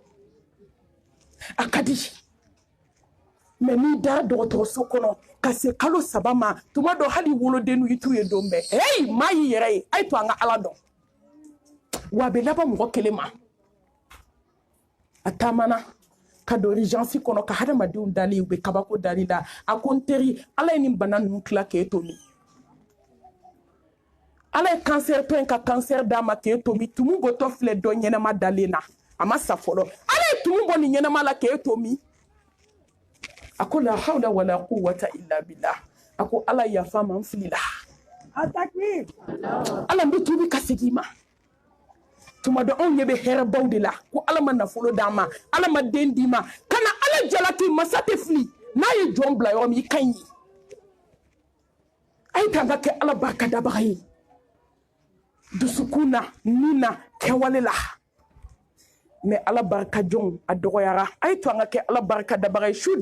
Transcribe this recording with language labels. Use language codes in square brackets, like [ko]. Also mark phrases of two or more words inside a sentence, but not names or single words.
[bm] a ka di mɛ n'i dara dɔgɔtɔrɔso kɔnɔ ka se kalo 3 ma tuma dɔ hali wolodenw i t'u ye don bɛɛ hey maa y'i yɛrɛ ye a ye to an ka ala dɔn wa a bɛ laban mɔgɔ kelen ma a taamana ka don urgence kɔnɔ ka hadamadenw dali u bɛ kabako dali la a ko n teri ala ye nin bana ninnu tila k'e to min ala ye cancer tɔ in ka cancer d'a ma k'e to min tumu bɔtɔ filɛ dɔ ɲɛnɛma dalen na a ma sa fɔlɔ ala ye tumu bɔ nin ɲɛnɛma la k'e to min a ko [ar] لا حول ولا قوة إلا بالله [bm] a ko ala yafa ma n filila ala n bɛ tuubi ka segin ma tuma dɔ anw ɲɛ bɛ hɛrɛbaw de la ko ala ma nafolo d'an ma ala ma den d'i ma kana ala jalaki masa tɛ fili n'a ye jɔn bila yɔrɔ min i ka ɲi a ye k'an ka kɛ ala barikadabaga ye dusukun na nin na kɛwale la mɛ ala barikajɔnw a dɔgɔyara a ye to an ka kɛ ala barikadabaga ye su